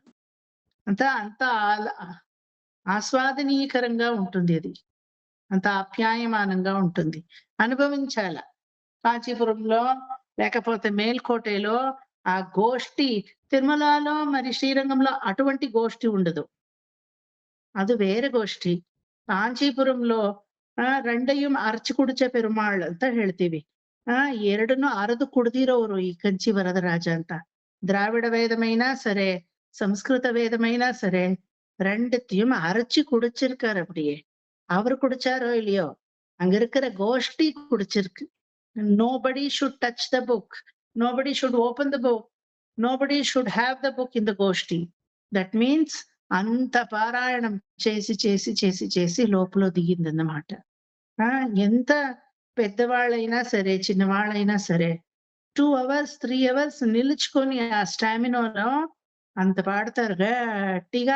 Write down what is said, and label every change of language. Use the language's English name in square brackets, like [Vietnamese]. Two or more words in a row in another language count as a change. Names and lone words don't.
[Telugu] అంత ఆస్వాదనీయకరంగా ఉంటుంది. అది అంత ఆప్యాయమానంగా ఉంటుంది. అనుభవించాల. కాంచీపురంలో లేకపోతే మేల్కోటలో ఆ గోష్ఠి, తిరుమలలో మరి శ్రీరంగంలో అటువంటి గోష్ఠి ఉండదు. అది వేరే గోష్ఠి. [Tamil] ಕಾಂಚೀಪುರಂలో ரெண்டையும் அரைச்சி குடிச்ச பெருமாள் [Kannada] ಅಂತ ಹೇಳ್ತೀವಿ. ಎರಡನ್ನು ಅರದು ಕುಡ್ದಿರೋರು ಈ ಕಂಚಿ ವರದರಾಜ ಅಂತ. [Telugu] ద్రావిడ వేదమైనా సరే, సంస్కృత వేదమైనా సరే, [Tamil] ரெண்டுத்தையும் அரைச்சி குடிச்சிருக்காரு. அப்படியே அவர் குடிச்சாரோ இல்லையோ, அங்க இருக்கிற கோஷ்டி குடிச்சிருக்கு. [English] Nobody should touch the book. Nobody should open the book. Nobody should have the book in the goshti. That means [Telugu] అంత పారాయణం చేసి చేసి చేసి చేసి లోపల దిగిందన్నమాట. ఎంత పెద్దవాళ్ళైనా సరే, చిన్నవాళ్ళైనా సరే 2 hours 3 hours నిలుచుకొని ఆ స్టామినాలో అంత పాడతారు గట్టిగా.